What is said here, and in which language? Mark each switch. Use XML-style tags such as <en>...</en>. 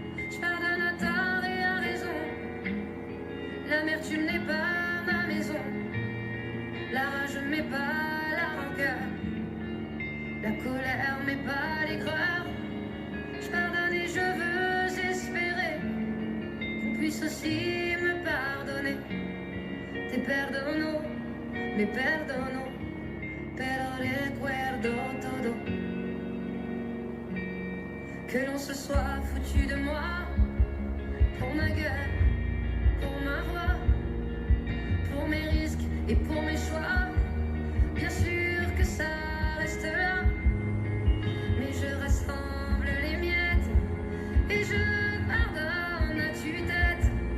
<fr>Je pardonne à tort et à raison, l'amertume n'est pas ma maison, la rage m'est pas la rancœur, la colère m'est pas l'aigreur. Je pardonne et je veux espérer qu'on puisse aussi me pardonner.</fr> <es>Te perdono, me perdono, pero recuerdo todo.</es> <fr>Que l'on se soit foutu de moi, pour ma gueule, pour ma voix, pour mes risques et pour mes choix. Bien sûr que ça reste là, mais je rassemble les miettes et je pardonne à tue-tête.</fr>